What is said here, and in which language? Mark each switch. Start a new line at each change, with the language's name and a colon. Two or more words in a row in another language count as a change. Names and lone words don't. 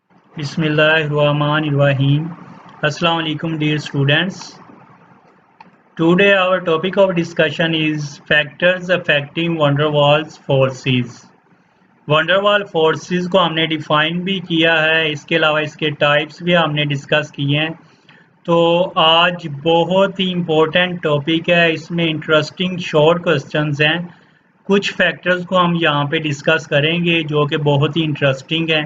Arabic: بسم الله الرحمن الرحيم. السلام عليكم
English: dear students. Today our topic of discussion is factors affecting van der Waals forces. van der Waals forces
Hindi: को हमने डिफाइन भी किया है, इसके अलावा इसके टाइप्स भी हमने डिस्कस किए हैं। तो आज बहुत ही
English: important topic
Hindi: है, इसमें
English: interesting short questions
Hindi: हैं। कुछ फैक्टर्स को हम यहाँ पे डिस्कस करेंगे जो कि बहुत ही इंटरेस्टिंग है।